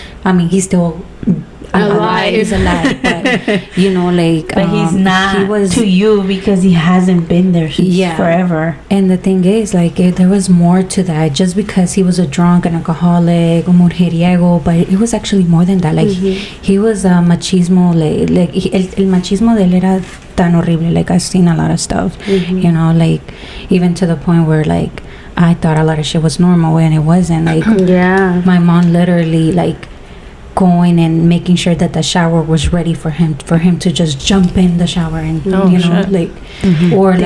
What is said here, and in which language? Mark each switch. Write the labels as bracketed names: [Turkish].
[English] I mean, he's still alive. He's alive, but But he's not he was to you because he hasn't been there since forever. And the thing is, like, there was more to that. Just because he was a drunk, an alcoholic, [Spanish] un mujeriego, [English] but it was actually more than that. Like, he was a machismo. [Spanish] El machismo de él era tan horrible. [English] Like, I've seen a lot of stuff, like, even to the point where, like, I thought a lot of shit was normal and it wasn't. Like, my mom literally, like, going and making sure that the shower was ready for him to just jump in the shower and like, or